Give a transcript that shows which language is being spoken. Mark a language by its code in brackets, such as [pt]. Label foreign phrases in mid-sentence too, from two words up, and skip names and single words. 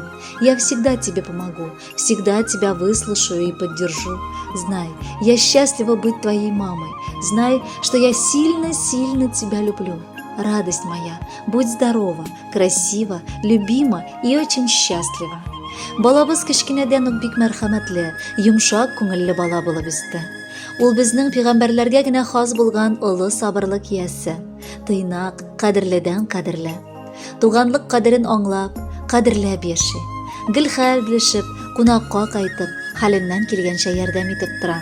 [ru] Я всегда тебе помогу, всегда тебя выслушаю и поддержу. Знай, я счастлива быть твоей мамой. Знай, что я сильно-сильно тебя люблю. Радость моя, будь здорова, красива, любима и очень счастлива. [tt] Балабыз кичкенәдән үк бик мәрхәмәтле, йомшак күңелле бала булып үсте. Ул безнең пәйгамбәрләргә генә хас булган олы сабырлык иясе. Тыйнак, кадерледән кадерле. Туганлык кадерен аңлап, кадерләп яши. Гел хәл белешеп, кунакка кайтып, хәленнән килгәнчә ярдәм итеп тора.